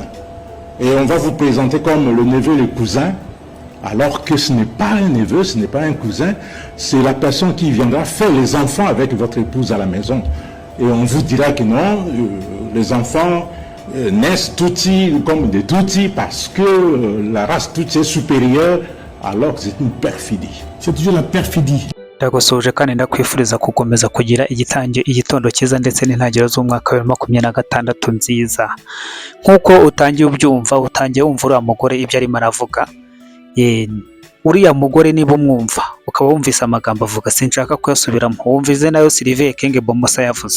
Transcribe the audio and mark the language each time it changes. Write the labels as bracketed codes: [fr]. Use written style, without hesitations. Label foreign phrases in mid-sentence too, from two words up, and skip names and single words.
[fr] Et on va vous présenter comme le neveu et le cousin, alors que ce n'est pas un neveu, ce n'est pas un cousin, c'est la personne qui viendra faire les enfants avec votre épouse à la maison. Et on vous dira que non, les enfants naissent Tutsi comme des Tutsis parce que la race Tutsi est supérieure, alors que c'est une perfidie. C'est toujours la perfidie. [rw] Ndagusuhuje kandi ndakwifuriza gukomeza kugira igitondo cyiza ndetse n'intangiriro z'umwaka wa 2026 nziza. Nkuko utangiye ubyumva, utangiye wumva uriya mugore ibyo arimo aravuga. Uriya mugore niba umwumva ukaba wumvise amagambo avuga, sinshaka kuyasubiramo, wumvize nayo Sylvain Ekenge Bomosa yavuze.